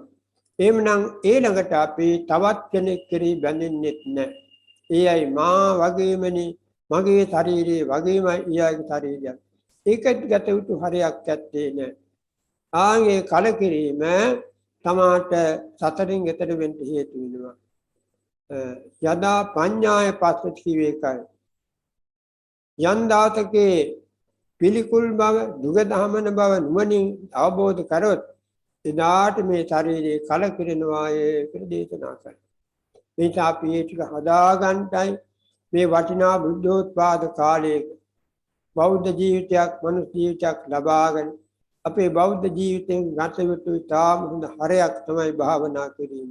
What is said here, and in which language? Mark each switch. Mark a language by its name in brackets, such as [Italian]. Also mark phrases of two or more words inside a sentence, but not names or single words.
[Sinhala] එහෙමනම් ඊළඟට අපි තවත් කෙනෙක් කෙරෙහි බැඳෙන්නෙත් නැහැ. එයයි මා වගේමනේ, මගේ ශරීරයේ වගේමයි ඊයාගේ ශරීරය. ඒකත් ගත යුතු හරයක් ඇත්තේ නැහැ. ආන්ගේ කලකිරීම තමාට සතරින් එතර වෙන්න හේතු වෙනවා. [Pali] යදා පඤ්ඤාය පස්සති [Sinhala] කිව්වේ ඒකයි. යම් දාතකේ පිළිකුල් බව, දුක දහමන බව නුවණින් අවබෝධ කරොත් එදාට මේ ශරීරයේ කලකිරෙනවායේ කියලා දේශනා කරනවා. මේ අපි ඒ ටික හදාගන්නයි මේ වටිනා බුද්ධෝත්පාද කාලයේ බෞද්ධ ජීවිතයක්, මනුස්ස ජීවිතයක් ලබාගෙන අපේ බෞද්ධ ජීවිතයෙන් ගත යුතු ඉතාම හොඳ හරයක් තමයි භාවනා කිරීම.